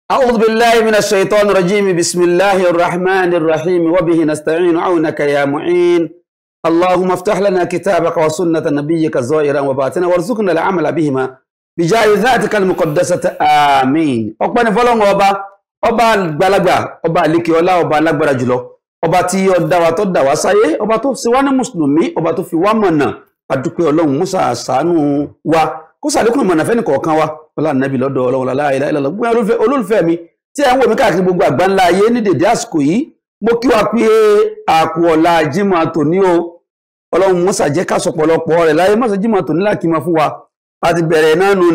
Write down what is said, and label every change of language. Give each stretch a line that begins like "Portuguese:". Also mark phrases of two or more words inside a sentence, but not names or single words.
Arabic: أعوذ بالله من الشيطان الرجيم بسم الله الرحمن الرحيم وبه نستعين عونك يا معين اللهم افتح لنا كتابك وسنة نبيك ظاهرا وباطنا وارزقنا العمل بهما بجاه ذاتك المقدسة آمين
Yoruba: ọpẹ́ ni fọ́lọ́run ọba àgbàlagbà ọba àlékè ọlá ọba alágbára jùlọ ọba tí ó dá wa tó dá wa sáyé ọba tó ṣe wá ní mùsùlùmí ọba tó fi wá mọ̀nà adúpẹ́ Ọlọ́run musa ṣàánú wa kó ṣàlékún mọ̀nà fẹ́ni kọ̀ọ̀kan wa ọlá nàbí lọ́dọ̀ Ọlọ́run
Arabic: لا إله إلا الله
Yoruba: gbogbo olólùfẹ́ mi tí ẹ ń wò mí káàkiri gbogbo àgbáńlá ayé ní dèdè àsìkò yìí mo kí wa pé àkú ọ̀la Jímọ̀ tòní o Ọlọ́run musa jẹ́ ká sọ̀pọ̀lọpọ̀ rẹ̀ láyé mọ́sá Jímọ̀ tòní láti máa fún wa àti bẹ̀rẹ̀ náà nù